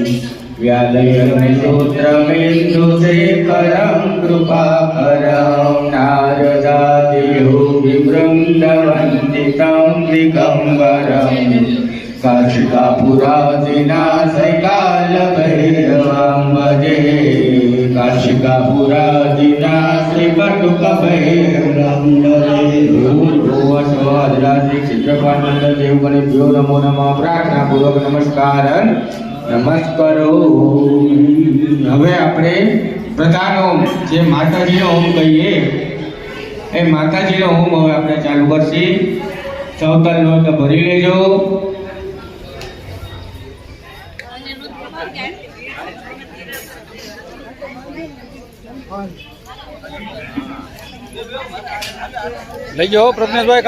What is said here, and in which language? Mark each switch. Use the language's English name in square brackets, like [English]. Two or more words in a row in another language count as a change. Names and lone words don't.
[Sanskrit] व्यालयसूत्रमेन्दुशेखरं कृपाकरं नारदादियोगिवृन्दवन्ति तं दिगम्बरं काशिकापुरादिनाशकालभैरवं भजे काशिकापुरादिनाशकटुकभैरवं भजे. क्षेत्रपाल मंडल देवगणेभ्यो नमो नमः. प्रार्थना पूर्वक नमस्कार નમસ્કારો. [Gujarati] હવે આપણે પ્રધાન ઓમ જે માતાજીનો ઓમ કહીએ એ માતાજીનો ઓમ હવે આપણે ચાલુ કરશી. સૌતર લોટ ભરી લેજો. લઈ જાઓ પ્રજ્ઞેશભાઈ.